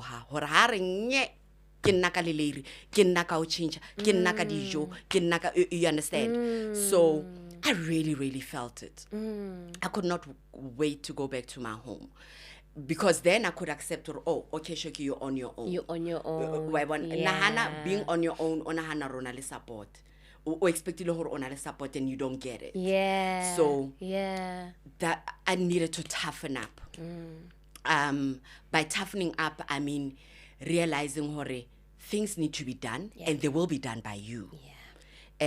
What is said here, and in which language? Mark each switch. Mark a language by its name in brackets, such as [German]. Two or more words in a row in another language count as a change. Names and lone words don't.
[English] You understand? So I really, really felt it. I could not wait to go back to my home. Because then I could accept, okay, Shoki, you're on your own. You're on your own. Nahana being on your own, [Southern Sotho] onahana rona le support. [English] Or expect you to support and you don't get it. Yeah. So that I needed to toughen up. By toughening up, I mean realizing things need to be done and they will be done by you. Yeah.